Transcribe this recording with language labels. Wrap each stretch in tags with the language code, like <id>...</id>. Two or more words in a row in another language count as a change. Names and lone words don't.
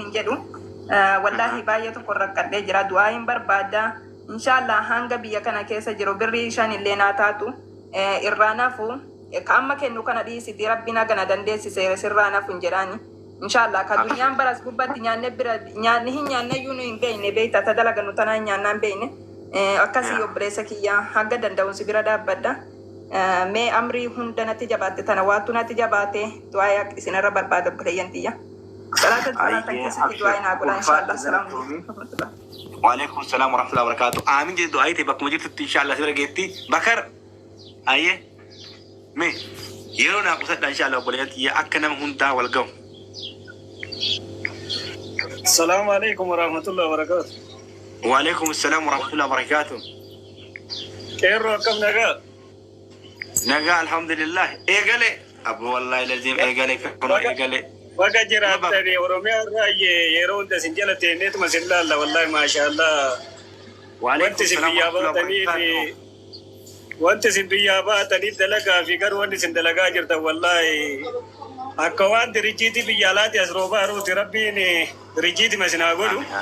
<om>hin jedhu wallahi baay'ee tokko rakkadhee jira du'aayin barbaada inshallah hanga biyya kana keessa jiru birri shan illee naa taatu irraa nafu ka amma kennu kana dhiisiti rabbiin hagana dandeessise sirraa nafu hin jedhaani inshallah ka duniyaan baras gubbatti nyaanne bira nyaanni hin nyaannayyuu nu hin beeyne beeyta ta dalagannu tanaa hin nyaannaan beeyne akkasii obboleessa kiyyaa hanga danda'uun si bira dhaabbadha. Mee amrii hunda natti jabaatte tana waattu natti jabaate du'aa isinirra barbaada obboleeyyan tiyya. Salaata salaatan keessatti du'aa naa godha inshallah.</om> <ar>سلام عليكم. وعليكم السلام ورحمة الله وبركاته.</ar> <om>Aamin jedhu du'aa ta'e bakkuma jirtutti inshallah sira geetti. Bakar ayyee mee yeroo naa qusadha inshallah obboleeyyan tiyya akka nama hundaa wal ga'u.</om> <ar>السلام عليكم ورحمة الله وبركاته. وعليكم السلام ورحمة الله وبركاته.</ar> <om>Keerro akkam nagaa? Nagaa alhamdulillah. Eegale abu</om> <ar>والله لازم</ar> <om>eegale kuno eegale. Waga jiraatani Oromiyaa irraa yeroo hunda sin jala teeneetuma sin laalla</om> <ar>والله ما شاء الله.</ar> <om>Wanti sin biyyaa baatanii dalagaa fi garuu wanti sin dalagaa jirtan wallahi akka waan dirijiiti biyya alaati as roobaa ruuti rabbiin dirijiiti masinaa godhu.</om>